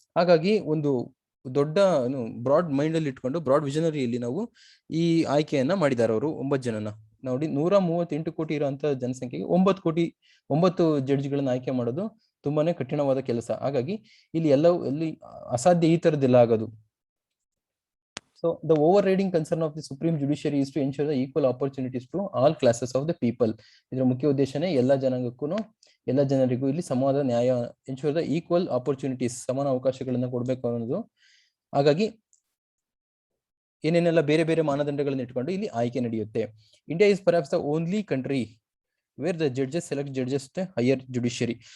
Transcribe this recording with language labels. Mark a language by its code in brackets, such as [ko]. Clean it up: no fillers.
[kn] ಹಾಗಾಗಿ ಒಂದು ದೊಡ್ಡ ಬ್ರಾಡ್ ಮೈಂಡ್ ಅಲ್ಲಿ ಇಟ್ಕೊಂಡು ಬ್ರಾಡ್ ವಿಷನರಿಯಲ್ಲಿ ನಾವು ಈ ಆಯ್ಕೆಯನ್ನ ಮಾಡಿದ್ದಾರೆ ಅವರು 9 ಜನನ. ನೋಡಿ, 138 ಕೋಟಿ ಇರುವಂತ ಜನಸಂಖ್ಯೆಗೆ 9 ಜಡ್ಜ್ಗಳನ್ನ ಆಯ್ಕೆ ಮಾಡೋದು ತುಂಬಾನೇ ಕಠಿಣವಾದ ಕೆಲಸ. ಹಾಗಾಗಿ ಇಲ್ಲಿ ಎಲ್ಲಿ ಅಸಾಧ್ಯ ಈ ತರದ್ದೆಲ್ಲ ಆಗೋದು. [en] So the overriding concern of the Supreme Judiciary is to ensure the equal opportunities to all classes of the people. [kn] ಇದರ ಮುಖ್ಯ ಉದ್ದೇಶನೇ ಎಲ್ಲ ಜನರಿಗೂ ಇಲ್ಲಿ ಸಮಾನ ನ್ಯಾಯ, [en] ensure the equal opportunities, [kn] ಸಮಾನ ಅವಕಾಶಗಳನ್ನ ಕೊಡಬೇಕು ಅನ್ನೋದು. ಹಾಗಾಗಿ ಏನೇನೆಲ್ಲ ಬೇರೆ ಬೇರೆ ಮಾನದಂಡಗಳನ್ನ ಇಟ್ಕೊಂಡು ಇಲ್ಲಿ ಆಯ್ಕೆ ನಡೆಯುತ್ತೆ. [en] India is perhaps the only country where the judges select judges the higher judiciary.